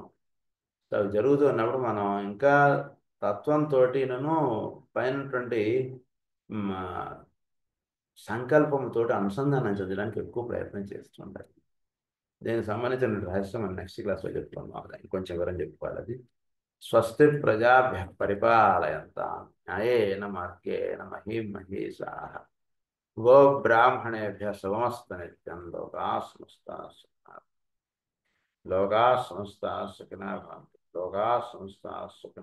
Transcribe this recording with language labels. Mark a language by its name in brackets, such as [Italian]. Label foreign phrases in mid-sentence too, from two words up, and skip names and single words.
[Telugu] సో అవి జరుగుతూ ఉన్నప్పుడు మనం ఇంకా తత్వంతోటినను పైనటువంటి సంకల్పంతో అనుసంధానం చెందడానికి ఎక్కువ ప్రయత్నం చేస్తుంటారు. దీనికి సంబంధించిన రహస్యం మనం [English] next classలో [Telugu] చెప్పుకున్నాం. దానికి కొంచెం వివరం చెప్పుకోవాలి. [Sanskrit] అది స్వస్తి ప్రజాభ్య పరిపాలయంతాం న్యాయేన మార్గేణ మహీం మహీషాః గోబ్రాహ్మణేభ్యః శుభమస్తు నిత్యం. లోకాః సమస్తాః సుఖినః భవంతు.